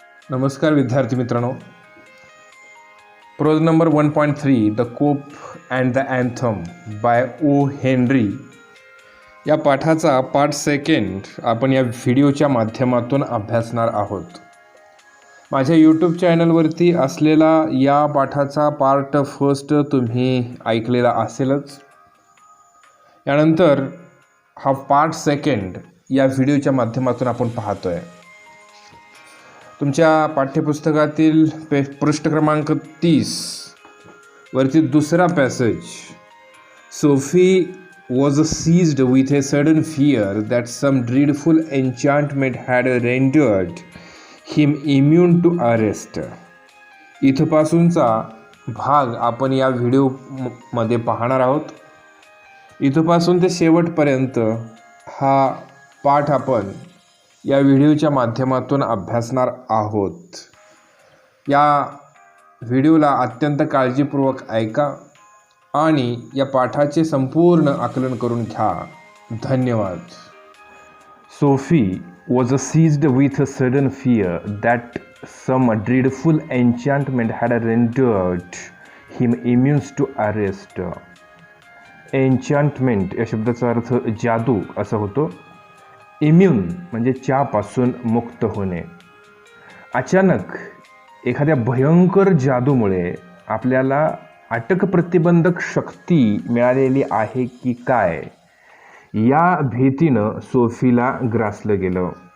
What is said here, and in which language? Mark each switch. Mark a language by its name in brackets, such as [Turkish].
[Marathi] नमस्कार विद्यार्थी मित्रांनो, pros number 1.3 the coop and the anthem bye O Henry या पाठाचा पार्ट सेकंड आपण या व्हिडिओच्या माध्यमातून अभ्यासणार आहोत. माझ्या यूट्यूब चॅनलवरती असलेला या पाठाचा पार्ट फर्स्ट तुम्ही ऐकलेला असेलच. यानंतर हा पार्ट सेकंड या व्हिडिओच्या माध्यमातून आपण पाहतोय. तुमच्या पाठ्यपुस्तकातील पृष्ठ क्रमांक 30 वरती दुसरा passage, Sophie [English] was seized with a sudden fear that some dreadful enchantment had rendered him immune to arrest. [Marathi] इथपासूनचा भाग आपण या व्हिडिओमध्ये पाहणार आहोत. इथपासून ते शेवटपर्यंत हा पाठ आपण या व्हिडिओच्या माध्यमातून अभ्यासणार आहोत. या व्हिडिओला अत्यंत काळजीपूर्वक ऐका आणि या पाठाचे संपूर्ण आकलन करून घ्या. धन्यवाद. [English] Sophie was seized with a sudden fear that some dreadful enchantment had rendered him immune to arrest. [Marathi] एन्चantment या शब्दाचा अर्थ जादू असा होतो. इम्यून म्हणजे च्यापासून मुक्त होणे. अचानक एखाद्या भयंकर जादूमुळे आपल्याला अटक प्रतिबंधक शक्ती मिळालेली आहे की काय या भीतीनं सोफीला ग्रासलं गेलं.